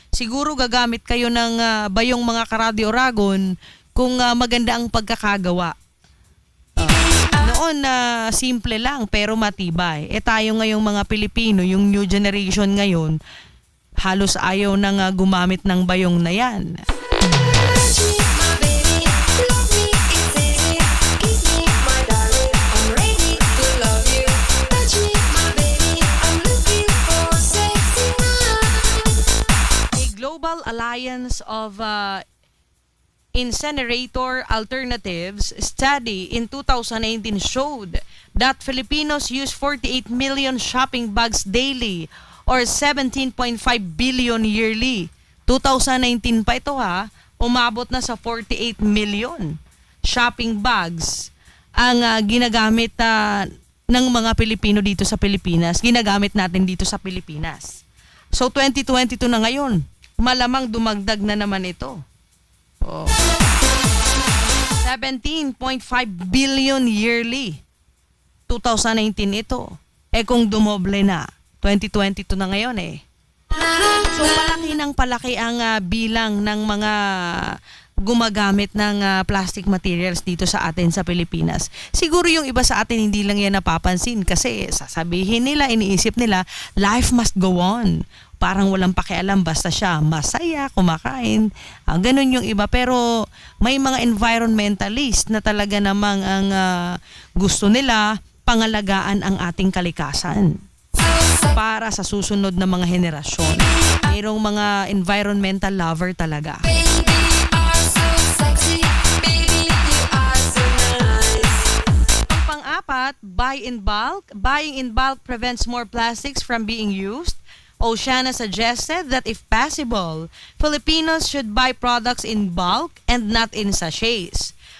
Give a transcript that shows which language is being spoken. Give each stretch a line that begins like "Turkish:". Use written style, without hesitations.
Filipino: Siguro gagamit kayo ng bayong mga ka-Radio Oragon kung maganda ang pagkakagawa. Noon simple lang pero matibay. Tayo ngayong mga Pilipino, yung new generation ngayon, halos ayaw nang gumamit ng bayong na yan.
English: touch me, my baby, love me, it's easy. Kiss me, my darling, I'm ready to love you. Touch me, my baby, I'm looking for sexy nights. A global alliance of incinerator alternatives study in 2019 showed that Filipinos use 48 million shopping bags daily or 17.5 billion yearly.
Filipino: 2019 pa ito umabot na sa 48 million shopping bags ang ginagamit ng mga Pilipino dito sa Pilipinas. Ginagamit natin dito sa Pilipinas. So 2022 na ngayon, malamang dumagdag na naman ito. Oh. 17.5 billion yearly. 2019 ito. Kung dumoble na, 2022 na ngayon So palaki ang bilang ng mga gumagamit ng plastic materials dito sa atin sa Pilipinas. Siguro yung iba sa atin hindi lang yan napapansin kasi sasabihin nila, iniisip nila,
English: life must go on.
Filipino: Parang walang pakialam, basta siya masaya, kumakain. Ganun yung iba. Pero may mga environmentalist na talaga namang ang gusto nila pangalagaan ang ating kalikasan para sa susunod na mga henerasyon. Mayroong mga environmental lover talaga.
English: Baby are so sexy, baby you are so nice.
Filipino: Ang pang-apat Dapat
English: buy in bulk. Buying in bulk prevents more plastics from being used. Oceana suggested that if possible, Filipinos should buy products in bulk and not in sachets.